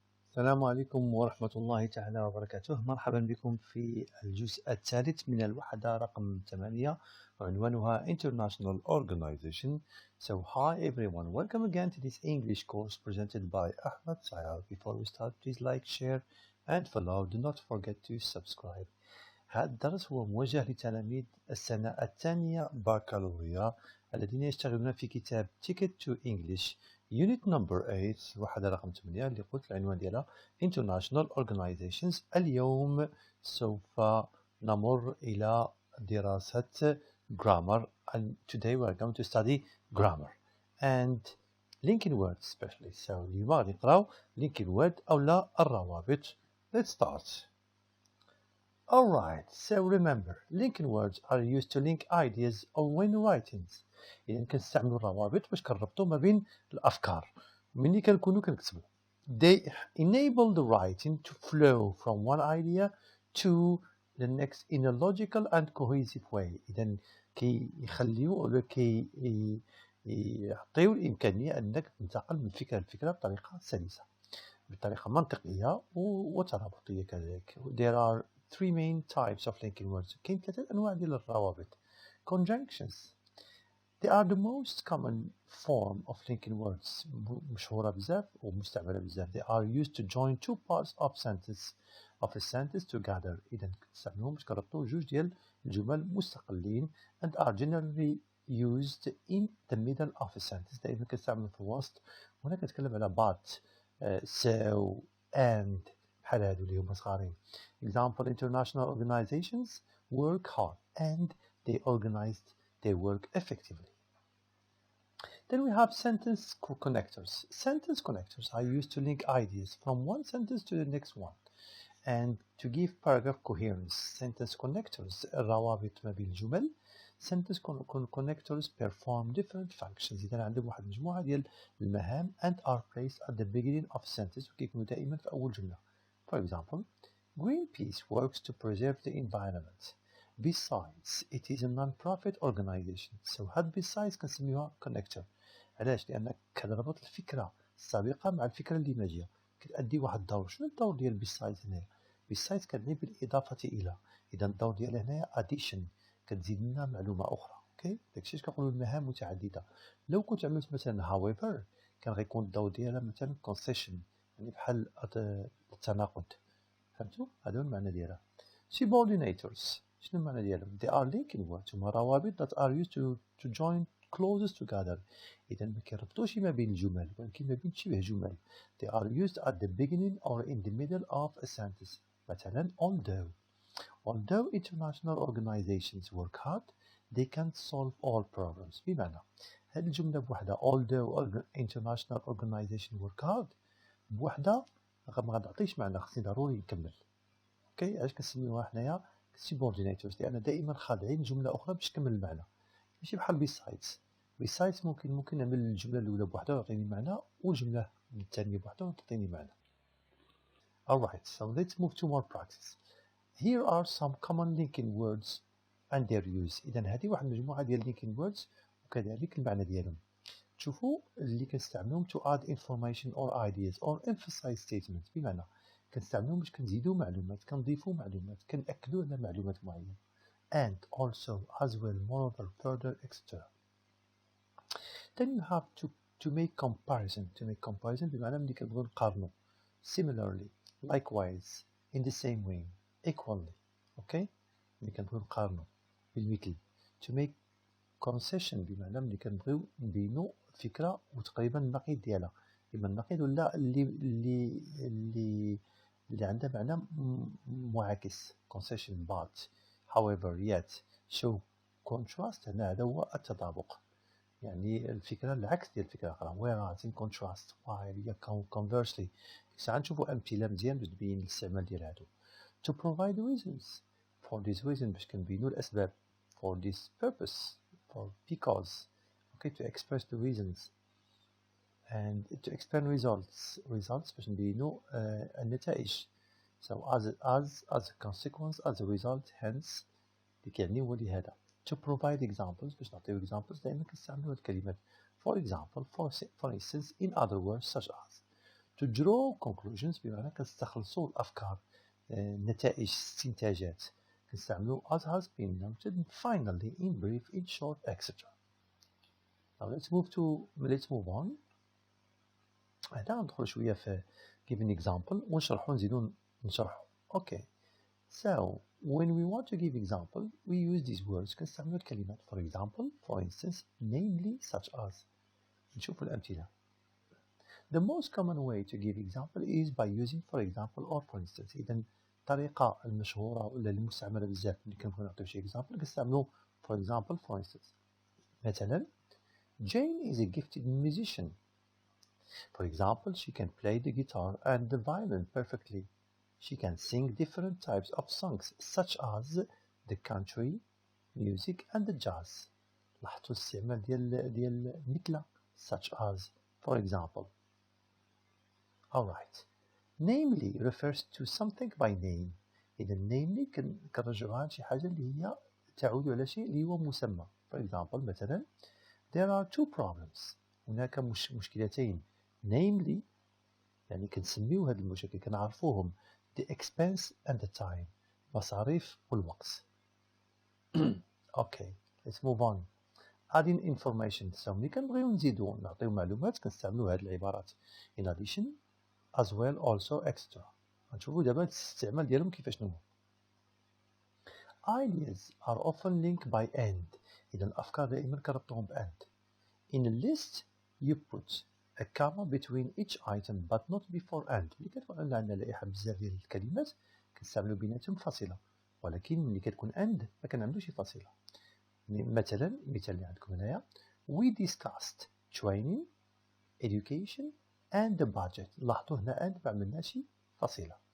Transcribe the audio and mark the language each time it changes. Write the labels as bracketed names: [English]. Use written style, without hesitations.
[Arabic] السلام عليكم ورحمة الله تعالى وبركاته. مرحبا بكم في الجزء الثالث من الوحدة رقم 8 وعنوانها International Organization. [English] So hi everyone, welcome again to this English course presented by Ahmed Sayar. Before we start, please like, share and follow. Do not forget to subscribe. [Arabic] هذا الدرس هو موجه لتلاميذ السنة الثانية بكالوريا الذين يشتغلون في كتاب Ticket to English Unit number 8 الوحدة رقم 8 اللي قلت العنوان ديالها International Organizations. اليوم سوف نمر إلى دراسة [English] grammar, and today we are going to study grammar and linking words especially. [Arabic] So اليوم غادي نقراو linking word أو لا الروابط. [English] Let's start. Alright, so remember, linking words are used to link ideas or when writing. [Arabic] إذا كنستعملوا الروابط باش كنربطوا ما بين الأفكار ملي كنكونوا كنكتبوا. [English] They enable the writing to flow from one idea to the next in a logical and cohesive way. [Arabic] إذا كيخليو ولا يعطيو الإمكانية أنك تنتقل من فكرة لفكرة بطريقة سلسة بطريقة منطقية وترابطية كذلك. [English] There are three main types of linking words. [Arabic] كاين ثلاثة أنواع ديال الروابط. [English] Conjunctions. They are the most common form of linking words. [Arabic] مشهورة بزاف ومستعملة بزاف. [English] They are used to join two parts of a sentence together. [Arabic] إذا كنستعملوهم باش كنربطوا جوج ديال الجمل مستقلين [English] and are generally used in the middle of a sentence. [Arabic] دائما كنستعملوا في الوسط. وهنا كنتكلم على but, so, and بحال هادو اللي هما صغارين. [English] Example, international organizations work hard and they organized their work effectively. Then we have sentence connectors. Sentence connectors are used to link ideas from one sentence to the next one and to give paragraph coherence. [Arabic] Sentence connectors الروابط ما بين الجمل. [English] Sentence connectors perform different functions. [Arabic] إذا عندهم واحد المجموعة ديال المهام [English] and are placed at the beginning of a sentence [Arabic] وكيكونوا دائما في أول جملة. [English] For example, Greenpeace works to preserve the environment. Besides, it is a non-profit organization. So هاد besides [Arabic] كنسميوها [English] connector. [Arabic] علاش؟ لأن كنربط الفكرة السابقة مع الفكرة اللي ماجية. كتأدي واحد الدور. شنو الدور ديال besides هنايا؟ besides كتعني بالإضافة إلى. إذا الدور ديالها هنايا addition. كتزيد لنا معلومة أخرى. اوكي؟ داكشي اش كنقولوا المهام متعددة. لو كنت عملت مثلا however كان غيكون الدور ديالها مثلا concession. يعني بحال التناقض. فهمتوا؟ هذا هو المعنى ديالها. [English] Subordinators. [Arabic] شنو المعنى ديالهم؟ [English] They are linking words. [Arabic] هما روابط [English] that are used to join clauses together. [Arabic] إذا ما كيربطوش ما بين الجمل ولكن ما بين شبه جمل. [English] They are used at the beginning or in the middle of a sentence. مثلا although international organizations work hard, they can't solve all problems. [Arabic] بمعنى هذه الجملة بوحدها [English] although international organizations work hard [Arabic] بوحدها ما غتعطيش معنى. خصني ضروري نكمل. اوكي علاش كنسميوها حنايا subordinators؟ لان دائما خاضعين جمله اخرى باش تكمل المعنى. ماشي بحال besides ممكن نعمل الجمله الاولى بوحدها وتعطيني معنى والجمله الثانيه بوحدها وتعطيني معنى. [English] Alright, so let's move to more practice. Here are some common linking words and their use. [Arabic] اذا هذه واحد المجموعه ديال linking words وكذلك المعنى ديالهم. شوفوا اللي كنستعملوهم [English] to add information or ideas or emphasize statements. [Arabic] بمعنى كنستعملوهم باش كنزيدوا معلومات كنضيفوا معلومات كنأكدوا على معلومات معينة [English] and also as well moreover further etc. Then you have to make comparison [Arabic] بمعنى ملي كنبغيو نقارنوا [English] similarly, likewise, in the same way, equally. [Arabic] okay ملي كنبغيو نقارنوا بالمثل. [English] to make concession [Arabic] بمعنى ملي كنبغيو نبينوا فكرة وتقريبا النقيض ديالها. إما النقيض ولا اللي عندها معنى معاكس. [English] concession but however yet show contrast. [Arabic] هنا هذا هو التطابق. يعني الفكرة العكس ديال الفكرة الأخرى. [English] whereas in contrast while conversely. [Arabic] ساعات نشوفوا أمثلة مزيان باش تبين الاستعمال ديال هادو. [English] to provide reasons for this reason [Arabic] باش كنبينوا الأسباب. [English] for this purpose or because. okay to express the reasons and to explain results [Arabic] باش نبينوا النتائج. [English] so as a consequence as a result hence [Arabic] اللي كيعني هو لهذا. [English] to provide examples باش نعطيو examples [Arabic] دائما كنستعملوا هاد الكلمات. [English] for example for instance in other words such as. to draw conclusions [Arabic] بمعنى كنستخلصوا الأفكار نتائج استنتاجات كنستعملوا [English] as has been noted finally in brief in short etc. Now let's move on. [Arabic] هنا ندخل شوية في [English] give an example [Arabic] ونشرحوا نزيدوا نشرحوا. [English] Okay. So when we want to give example we use these words [Arabic] كنستعملوا الكلمات [English] for example for instance namely such as. [Arabic] نشوف الأمثلة. [English] The most common way to give example is by using for example or for instance. [Arabic] إذا الطريقة المشهورة ولا المستعملة بزاف اللي كنبغيو نعطيو شي example كنستعملوا for example for instance. [English] مثلا Jane is a gifted musician. For example, she can play the guitar and the violin perfectly. She can sing different types of songs such as the country music and the jazz. [Arabic] لاحظتوا الاستعمال ديال مثل such as for example. Alright. [English] Namely refers to something by name. [Arabic] إذا namely كنرجعوها لشي حاجة اللي هي تعود على شيء اللي هو مسمى. [English] For example مثلا there are two problems. [Arabic] هناك مشكلتين. Namely يعني كنسميو هاد المشاكل كنعرفوهم [English] the expense and the time. [Arabic] مصاريف والوقت. [English] Okay, let's move on. Adding information. [Arabic] So ملي كنبغيو نزيدو نعطيو معلومات كنستعملو هاد العبارات. [English] In addition, as well, also, extra. [Arabic] غنشوفو دابا الاستعمال ديالهم كيفاش هو. [English] Ideas are often linked by and. [Arabic] إذا الأفكار دائما كنربطوهم ب and. [English] In a list, you put a comma between each item but not before and. [Arabic] ملي كتكون عندنا لائحة بزاف ديال الكلمات كنستعملو بيناتهم فاصلة ولكن ملي كتكون and ما كنعملوش فاصلة. مثلا المثال اللي عندكم هنايا [English] we discussed training, education and the budget. [Arabic] لاحظوا هنا and ما عملناش فاصلة.